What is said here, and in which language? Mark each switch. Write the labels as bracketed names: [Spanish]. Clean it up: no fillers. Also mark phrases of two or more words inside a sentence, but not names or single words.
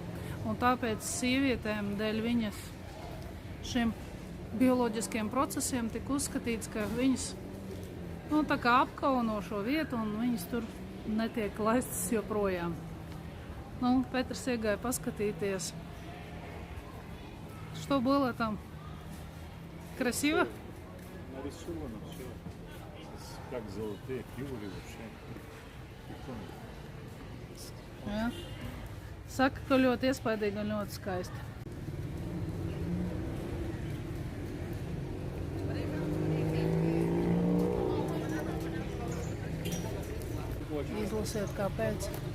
[Latvian] Un tāpēc sievietēm dēļ viņas šiem bioloģiskiem procesiem tika uzskatīts, ka viņas tā kā apkauno šo vietu un viņas tur netiek laistas joprojām. Petrs iegāja paskatīties. [Russian] Что было там? Красиво? Нарисовано все. Как золотые фигуры вообще. [Latvian] Jā. Saka, ka ļoti iespaidīgi un ļoti skaisti. Izlasiet, kāpēc.